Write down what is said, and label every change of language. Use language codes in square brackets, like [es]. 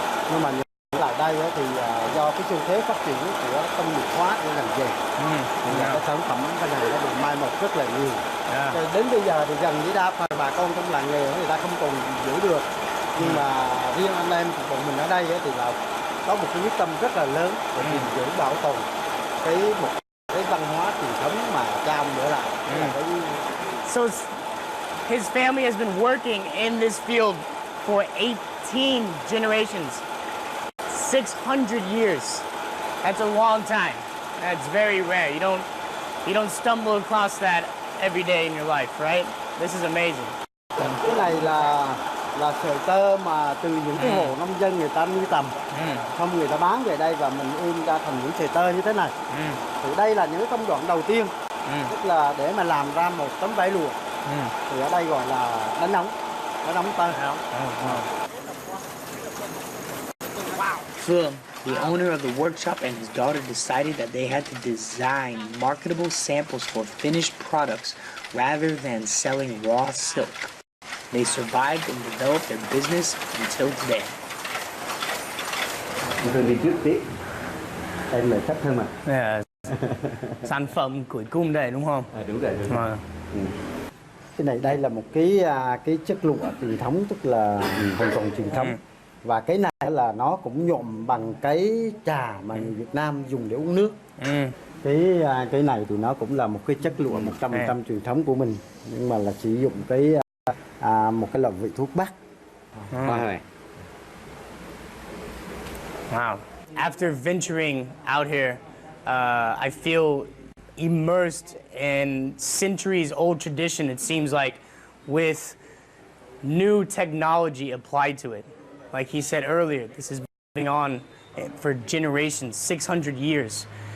[vi] Nhưng mà lại đây thì do cái xu thế phát triển của công nghiệp hóa của ngành dệt, cái sản phẩm cái này nó bị mai một rất là nhiều. Đến bây giờ thì gần như đa phần bà con trong làng nghề người ta không còn giữ được. Nhưng mà riêng anh em của bọn mình ở đây thì là có một cái quyết tâm rất là lớn để gìn giữ bảo tồn cái văn hóa truyền thống mà cha ông để lại. [en] So his family has been working in this field for 18 generations. 600 years. That's a long time. That's very rare. You don't stumble across that every day in your life, right? This is amazing. [vi] Cái này là sợi tơ mà từ những cái hộ nông dân người ta nuôi tầm, xong người ta bán về đây và mình in ra thành những sợi tơ như thế này. Thì đây là những công đoạn đầu tiên, tức là để mà làm ra một tấm vải lụa. Thì ở đây gọi là đánh ống tơ. [en] Phương, the owner of the workshop, and his daughter decided that they had to design marketable samples for finished products rather than selling raw silk. They survived and developed their business until today. [vi] Rồi đi trước tiếp. Em là khách hơn mà. Sản phẩm cuối cùng đây đúng không? Đúng rồi. Cái này đây là một cái chất lụa truyền thống, tức là hoàn toàn truyền thống. Và cái này là nó cũng nhuộm bằng cái trà mà người Việt Nam dùng để uống nước. Cái này thì nó cũng là một cái chất lụa 100% truyền thống của mình, nhưng mà là sử dụng một cái loại vị thuốc bắc. [en] Wow. After venturing out here, I feel immersed in centuries-old tradition, it seems like, with new technology applied to it. Like he said earlier, this has been going on for generations, 600 years.